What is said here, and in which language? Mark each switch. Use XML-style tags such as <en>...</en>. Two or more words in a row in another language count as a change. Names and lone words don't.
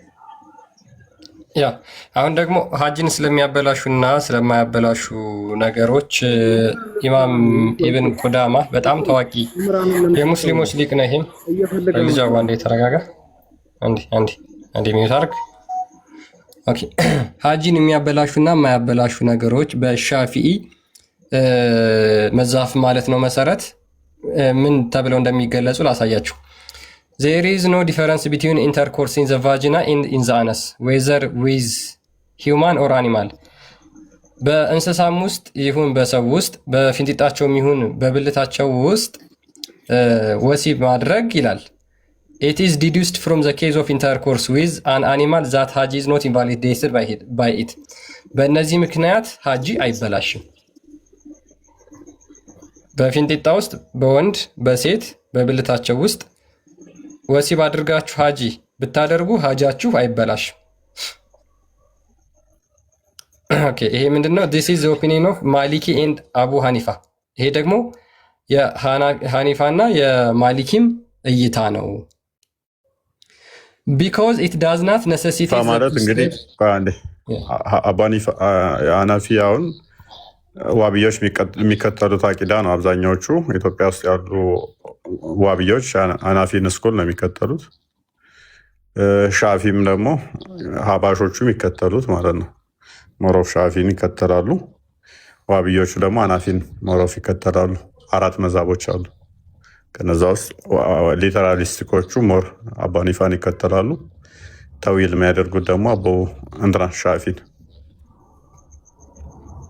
<am>ያ አሁን ደግሞ ሀጅን ስለሚያበላሹና ስለማያበላሹ ነገሮች ኢማም ኢብን ቁዳማ በጣም ታዋቂ የሙስሊሞች ሊቅ ነው። ይሄም ልጃዋ እንዴ ተረጋጋ፣ አንዴ ሚዩት አድርግ። ኦኬ ሀጅን የሚያበላሹና የማያበላሹ ነገሮች በሻፊኢ መዛፍ ማለት ነው መሰረት ምን ተብለው እንደሚገለጹ ላሳያችሁ።</am> <en>There is no difference between intercourse in the vagina and in the anus, whether with human or animal.</en> <am>በእንስሳም ውስጥ ይሁን በሰው ውስጥ በፊንጢጣቸውም ይሁን በብልታቸው ውስጥ ወሲብ ማድረግ ይላል።</am> <en>It is deduced from the case of intercourse with an animal that Hajj is not invalidated by it.</en> <am>በእነዚህ ምክንያት ሀጂ አይበላሽም። በፊንጢጣ ውስጥ በወንድ በሴት በብልታቸው ውስጥ ወሲብ አድርጋችሁ ሀጂ ብታደርጉ ሀጃችሁ አይበላሽም። ኦኬ ይሄ ምንድነው?</am> <en>This is the opinion of Maliki and Abu Hanifa።</en> <am>ይሄ ደግሞ የሐኒፋ እና የማሊኪም እይታ ነው።</am> <en>Because it does not necessitate</en> <am>ማለት እንግዲህ ሐናፊያውን ዋብዮች የሚከተሉት አቂዳ ነው። አብዛኛዎቹ ኢትዮጵያ ውስጥ ያሉ ዋብዮች ሐናፊን ስኩል ነው የሚከተሉት። ሻፊም ደግሞ ሀባሾቹ የሚከተሉት ማለት ነው። ሞሮፍ ሻፊን ይከተላሉ። ዋብዮቹ ደግሞ ሐናፊን ሞሮፍ ይከተላሉ። 4 መዛቦች አሉ። ከነዛ ውስጥ ሊተራሊስቲኮቹ ሞር አቡ ሐኒፋን ይከተላሉ። ተዊል የሚያደርጉት ደግሞ አቡ እንትና ሻፊን።</am>